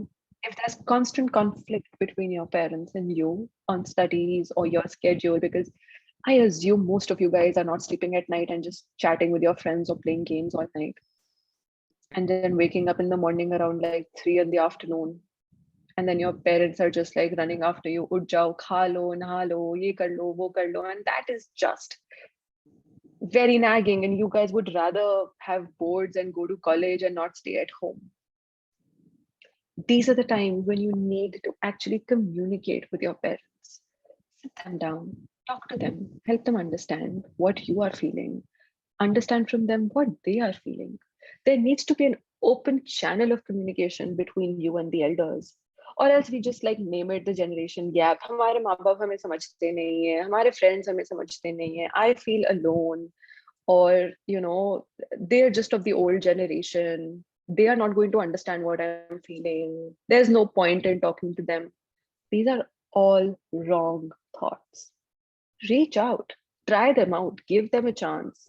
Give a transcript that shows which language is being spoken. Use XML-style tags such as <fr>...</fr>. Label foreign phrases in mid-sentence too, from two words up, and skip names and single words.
<en>If there's constant conflict between your parents and you on studies or your schedule, because I assume most of you guys are not sleeping at night and just chatting with your friends or playing games all night, and then waking up in the morning around like 3 in the afternoon, and then your parents are just like running after you,</en> <hi>उड़ जाओ, खा लो, नहा लो, ये कर लो, वो कर लो,</hi> <en>and that is just very nagging, and you guys would rather have boards and go to college and not stay at home. These are the times when you need to actually communicate with your parents. Sit them down, talk to them, help them understand what you are feeling, understand from them what they are feeling. There needs to be an open channel of communication between you and the elders. Or else we just like name it the generation gap.</en> <hi>हमारे माँ बाप हमें समझते नहीं है, हमारे friends हमें समझते नहीं है.</hi> <en>I feel alone, or they're just of the old generation. They are not going to understand what I'm feeling. There's no point in talking to them. These are all wrong thoughts. Reach out, try them out, give them a chance.</en>